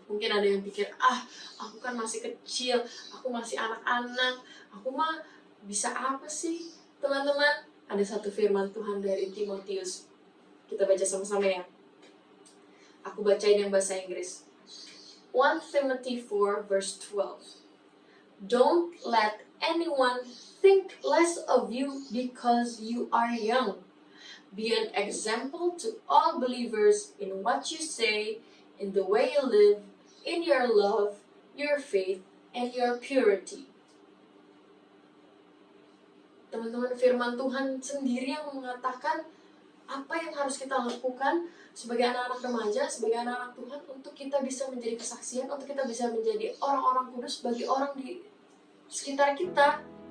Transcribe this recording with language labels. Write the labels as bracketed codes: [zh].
[id] Mungkin ada yang pikir, aku kan masih kecil, aku masih anak-anak, aku mah bisa apa sih? Teman-teman, ada satu firman Tuhan dari Timotius. Kita baca sama-sama ya. Aku bacain yang bahasa Inggris. [en] 1 Timothy 4 verse 12. Don't let anyone think less of you because you are young. Be an example to all believers in what you say, in the way you live, in your love, your faith, and your purity. [id] Teman-teman, firman Tuhan sendiri yang mengatakan apa yang harus kita lakukan sebagai anak-anak remaja, sebagai anak-anak Tuhan, untuk kita bisa menjadi kesaksian, untuk kita bisa menjadi orang-orang kudus bagi orang di sekitar kita.